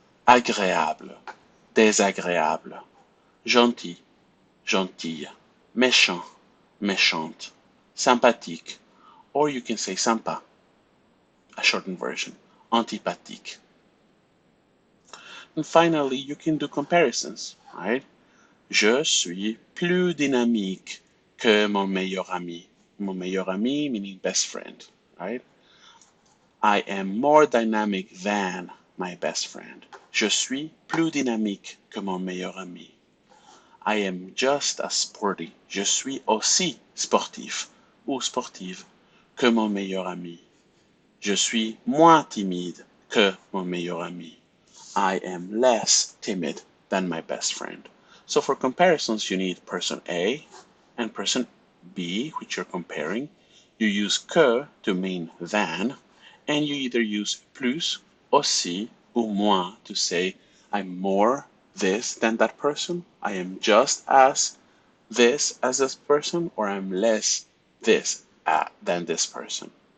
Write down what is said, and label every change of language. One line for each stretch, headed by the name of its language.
French: Agréable, désagréable. Gentil, gentille. Méchant, méchante. Sympathique,
English: or you can say sympa, a shortened version. Antipathique. And finally, you can do comparisons, right?
French: Je suis plus dynamique que mon meilleur ami.
English: Mon meilleur ami meaning best friend, right? I am more dynamic than my best friend.
French: Je suis plus dynamique que mon meilleur ami.
English: I am just as sporty.
French: Je suis aussi sportif ou sportive que mon meilleur ami. Je suis moins timide que mon meilleur ami.
English: I am less timid than my best friend. So for comparisons, you need person A and person B, which you're comparing. You use que to mean than, and you either use plus, aussi, ou moins to say I'm more this than that person, I am just as this as this person, or I'm less this than this person.